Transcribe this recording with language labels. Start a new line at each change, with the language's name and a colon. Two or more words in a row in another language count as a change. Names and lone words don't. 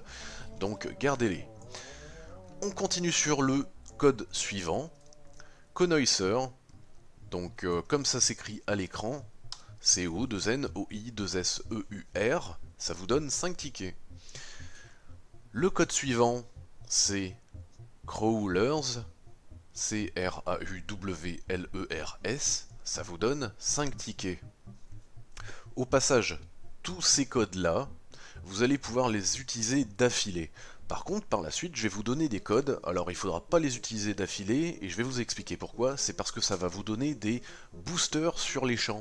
French: Donc gardez-les. On continue sur le code suivant, Connoisseur, donc comme ça s'écrit à l'écran, C-O-2-N-O-I-2-S-E-U-R, ça vous donne 5 tickets. Le code suivant, c'est Crawlers, C-R-A-U-W-L-E-R-S, ça vous donne 5 tickets. Au passage, tous ces codes-là, vous allez pouvoir les utiliser d'affilée. Par contre, par la suite, je vais vous donner des codes, alors il ne faudra pas les utiliser d'affilée, et je vais vous expliquer pourquoi. C'est parce que ça va vous donner des boosters sur les champs.